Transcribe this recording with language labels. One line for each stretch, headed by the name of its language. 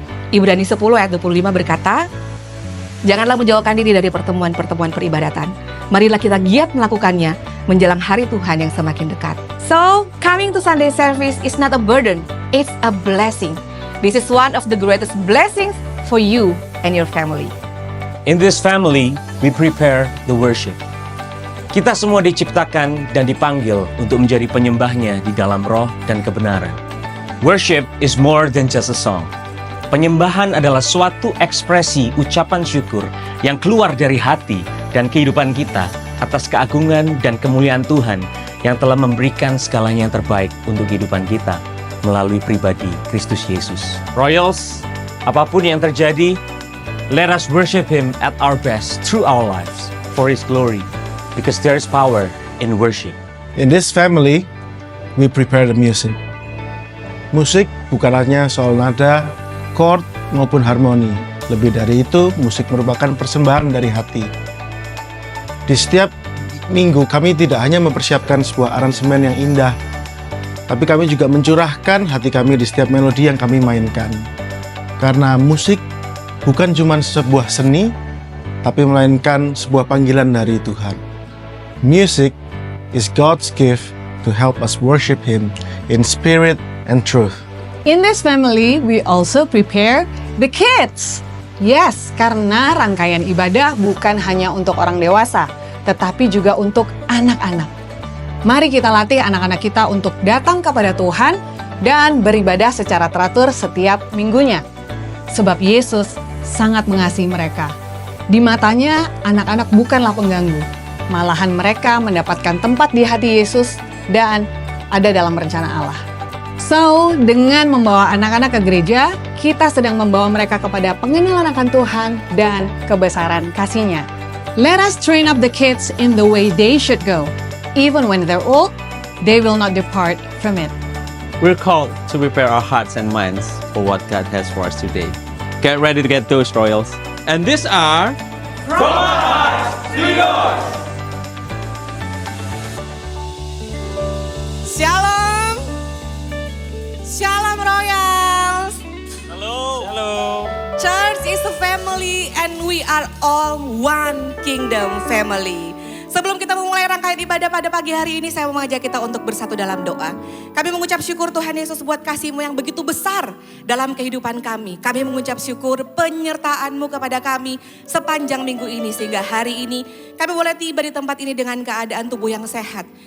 Indonesian: Ibrani 10 ayat 25 berkata, "Janganlah menjauhkan diri dari pertemuan-pertemuan peribadatan. Marilah kita giat melakukannya menjelang hari Tuhan yang semakin dekat."
English: So, coming to Sunday service is not a burden, it's a blessing. This is one of the greatest blessings for you and your family. In this family, we prepare the worship.
Indonesian: Kita semua diciptakan dan dipanggil untuk menjadi penyembahnya di dalam roh dan kebenaran.
English: Worship is more than just a song.
Indonesian: Penyembahan adalah suatu ekspresi ucapan syukur yang keluar dari hati dan kehidupan kita atas keagungan dan kemuliaan Tuhan yang telah memberikan segalanya yang terbaik untuk kehidupan kita melalui pribadi Kristus Yesus.
English: Royals,
Indonesian: apapun yang terjadi,
English: let us worship Him at our best through our lives for His glory, because there is power in worship. In this family, we prepare the music.
Indonesian: Musik bukan hanya soal nada, chord, maupun harmoni. Lebih dari itu, musik merupakan persembahan dari hati. Di setiap minggu, kami tidak hanya mempersiapkan sebuah aransemen yang indah, tapi kami juga mencurahkan hati kami di setiap melodi yang kami mainkan. Karena musik bukan cuma sebuah seni, tapi melainkan sebuah panggilan dari Tuhan.
English: Music is God's gift to help us worship Him in spirit and truth. In this family, we also prepare the kids.
Indonesian: Yes, karena rangkaian ibadah bukan hanya untuk orang dewasa, tetapi juga untuk anak-anak. Mari kita latih anak-anak kita untuk datang kepada Tuhan dan beribadah secara teratur setiap minggunya. Sebab Yesus sangat mengasihi mereka. Di matanya, anak-anak bukanlah pengganggu. Malahan mereka mendapatkan tempat di hati Yesus dan ada dalam rencana Allah. So, dengan membawa anak-anak ke gereja, kita sedang membawa mereka kepada pengenalan akan Tuhan dan kebesaran kasih-Nya.
English: Let us train up the kids in the way they should go. Even when they're old, they will not depart from it. We're called to prepare our hearts and minds for what God has for us today. Get ready to get those, Royals. And these are... Shalom! Shalom Royals! Hello. Church is a family and we are all one kingdom family.
Indonesian: Sebelum kita memulai rangkaian ibadah pada pagi hari ini, saya mau mengajak kita untuk bersatu dalam doa. Kami mengucap syukur Tuhan Yesus buat kasih-Mu yang begitu besar dalam kehidupan kami. Kami mengucap syukur penyertaan-Mu kepada kami sepanjang minggu ini. Sehingga hari ini kami boleh tiba di tempat ini dengan keadaan tubuh yang sehat.